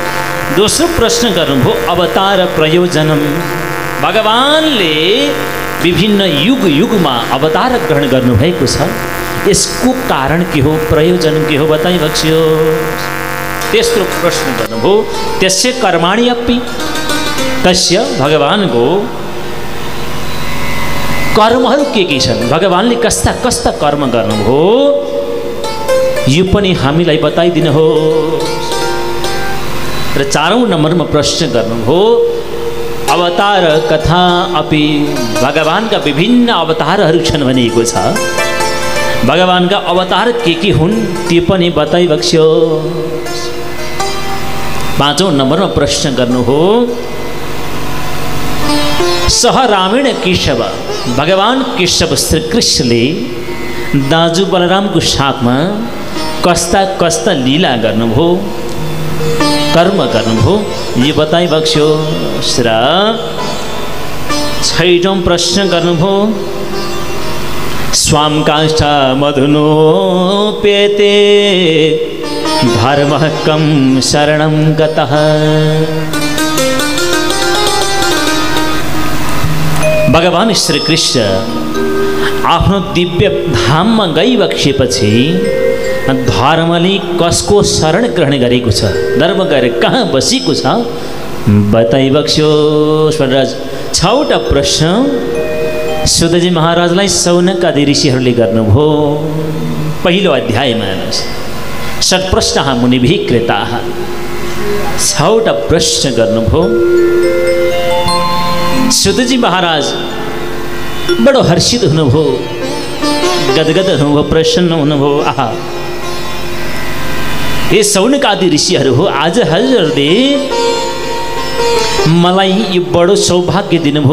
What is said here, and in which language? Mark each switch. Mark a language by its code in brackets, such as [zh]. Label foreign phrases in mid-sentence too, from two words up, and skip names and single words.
[ne] दोस्रो प्रश्न गर्नुभयो [sa] अवतार प्रयोजनम, [ne] भगवानले विभिन्न युग युगमा अवतार ग्रहण गर्नुभएको छ। यसको कारण के हो, प्रयोजन के हो बताइबक्स्यो। तेस्रो प्रश्न गर्नुभयो। [sa] त्यसै कर्माणि अपि, [ne] तस्य भगवानको कर्महरू के छन्, भगवानले कस्ता कस्ता कर्म गर्नुभयो यो पनि हामीलाई बताइदिनुहोस्। र चारौं नम्बरमा प्रश्न गर्नुभयो। [sa] अवतार कथा अपि, [ne] भगवानका विभिन्न अवतारहरू छन् भनिएको छ। भगवानका अवतार के हुन् त्यो पनि बताइबक्स्यो। पाँचौं नम्बरमा प्रश्न गर्नुभयो। [sa] सह रामेण केशव, [ne] भगवान केशव श्री कृष्णले दाजु बलरामको साथमा कस्ता कस्ता लीला गर्नुभयो, कर्म गर्नुभयो यो बताइबक्स्यो। र छैटौं प्रश्न गर्नुभयो। [sa] स्वाम काष्ठा मधुनोपेते धर्मः कं शरणं गतः। [ne] भगवान श्री कृष्ण आफ्नो दिव्य धाममा गइबक्सेपछि धर्मले कसको शरण ग्रहण गरेको छ, धर्म गएर कहाँ बसेको छ बताइबक्स्यो। स्वराज छवटा प्रश्न सुतजी महाराजलाई सौनक आदि ऋषिहरूले गर्नुभयो। पहिलो अध्यायमा [sa] षट्प्रश्नः मुनिभिः कृताः, [ne] छवटा प्रश्न गर्नुभयो। सुतजी महाराज बडो हर्षित हुनुभयो, गदगद हुनुभयो, प्रसन्न हुनुभयो। आहा, हे सौनक आदि ऋषिहरू हो, आज हजुरले मलाई यो बडो सौभाग्य दिनुभयो।